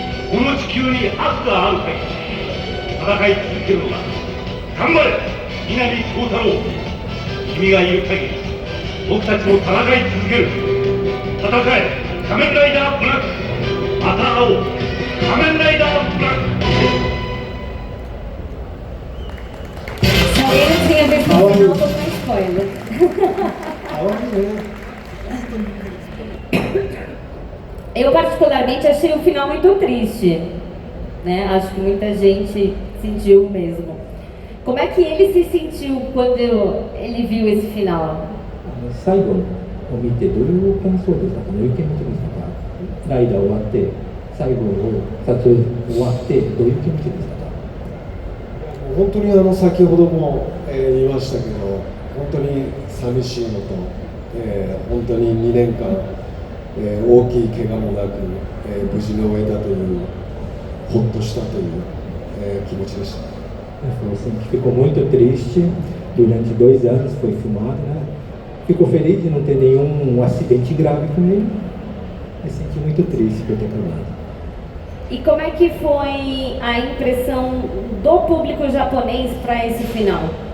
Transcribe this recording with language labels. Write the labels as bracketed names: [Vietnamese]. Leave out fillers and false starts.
[Japanese] この地球に悪がある限り戦い続けるのだ。頑張れ南光太郎。君がいる限り僕たちも戦い続ける。戦え仮面ライダーブラック。また会おう仮面ライダーブラック。 [Portuguese] Ele tinha versão final como um spoiler. [Japanese] かわいいね。 [Portuguese] Eu particularmente achei o final muito triste, né? Acho que muita gente sentiu mesmo. Como é que ele se sentiu quando ele viu esse final? [Japanese] 最後を見てどういう感想でしたかね、意見持ちでしたか。ライダー終わって最後を撮影終わってどういう気持ちでしたか。本当に先ほども、言いましたけど、本当に寂しいのと、本当に2年間、大きい怪我もなく、無事に終えたというほっとしたという、気持ちでした。 [Portuguese] Falou assim que ficou muito triste durante 2 anos, foi filmado, né? Ficou feliz de não ter nenhum acidente grave com ele, mas sentiu muito triste por ter acabado. E como é que foi a impressão do público japonês para esse final?